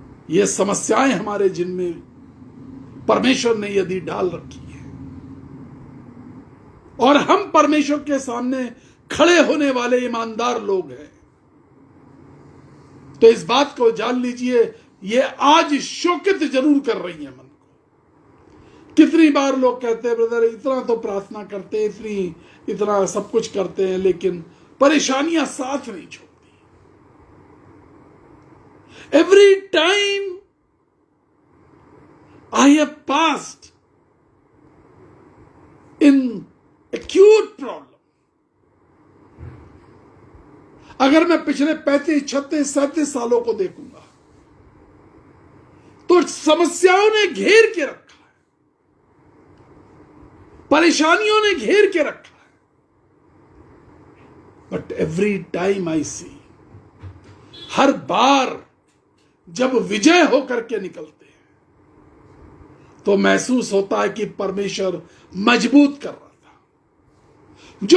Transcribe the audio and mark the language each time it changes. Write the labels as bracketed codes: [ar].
[hi] ये समस्याएं हमारे जिनमें परमेश्वर ने यदि डाल रखी है और हम परमेश्वर के सामने खड़े होने वाले ईमानदार लोग हैं, तो इस बात को जान लीजिए, ये आज शोकित जरूर कर रही है मन को। कितनी बार लोग कहते हैं, ब्रदर इतना तो प्रार्थना करते हैं, इतना सब कुछ करते हैं, लेकिन परेशानियां साथ नहीं छोड़ती। [en] Every time I have passed in acute problem. [hi] अगर मैं पिछले 35, 36, 37 सालों को देखूंगा तो समस्याओं ने घेर के रखा है, परेशानियों ने घेर के रखा है। [en] but every time I see, [hi] हर बार जब विजय होकर के निकलते तो महसूस होता है कि परमेश्वर मजबूत कर रहा था।